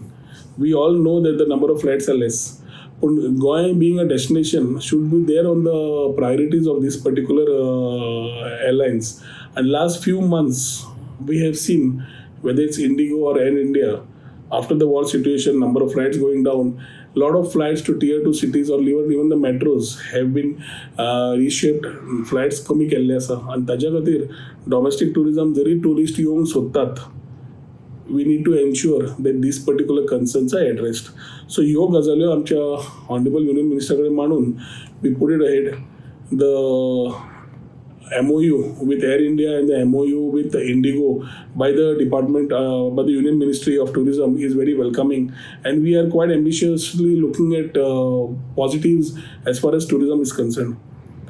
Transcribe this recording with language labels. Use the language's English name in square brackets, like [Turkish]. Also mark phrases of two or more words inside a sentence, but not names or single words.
[English] We all know that the number of flights are less. Goa being a destination should be there on the priorities of these particular airlines. And last few months, we have seen, whether it's Indigo or Air India, after the war situation, number of flights going down, a lot of flights to tier 2 cities or even the metros have been reshaped. [Konkani] Flights कमी केल्ले आसा आनी ताज्या खातीर [English] domestic tourism [Konkani] जरी टुरिस्ट येवंक सोदतात, [English] we need to ensure that these particular concerns are addressed. [Konkani] So ह्यो गजाल्यो आमच्या [English] Honorable Union Minister [Konkani] कडेन मांडून [English] we put it ahead. The MOU with Air India and the MOU with Indigo by the department, by the Union Ministry of Tourism is very welcoming, and we are quite ambitiously looking at positives as far as tourism is concerned.